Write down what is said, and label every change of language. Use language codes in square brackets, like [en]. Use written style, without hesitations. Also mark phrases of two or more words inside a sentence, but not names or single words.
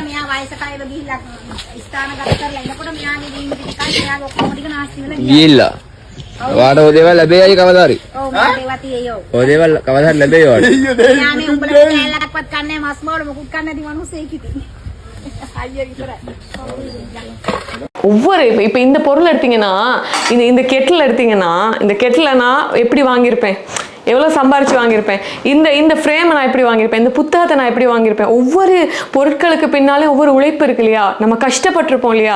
[si] මෙයා වයසට අයව ගිහිල්ලා ස්ථානගත කරලා එනකොට මෙයාගේ දීන් ටිකයි මෙයාගේ ඔක්කොම ටික නාස්ති වෙලා ගියා. ගිහිල්ලා. වාට ඔය දේවල් ලැබෙයි කවදා හරි. ඔව් මට ඒවා තියෙයෝ. ඔය දේවල් කවදා හරි ලැබෙයි වාට. දෙයියෝ දෙයියෝ. මෙයා මේ උඹලා කෑල්ලක්වත් කන්නේ මස් මාළු මොකුත් කන්නේ නැති මිනිස්සෙක් ඉතින්. අයියා විතරයි. [ta] ஒவ்வொரு இப்போ இந்த பொருள் எடுத்தீங்கன்னா இந்த கெட்டில் எடுத்தீங்கன்னா இந்த கெட்டில் நான் எப்படி வாங்கியிருப்பேன், எவ்வளோ சம்பாரிச்சு வாங்கியிருப்பேன், இந்த ஃப்ரேமை நான் எப்படி வாங்கியிருப்பேன், இந்த புத்தகத்தை நான் எப்படி வாங்கியிருப்பேன். ஒவ்வொரு பொருட்களுக்கு பின்னாலே ஒவ்வொரு உழைப்பு இருக்கு இல்லையா, நம்ம கஷ்டப்பட்டிருப்போம் இல்லையா.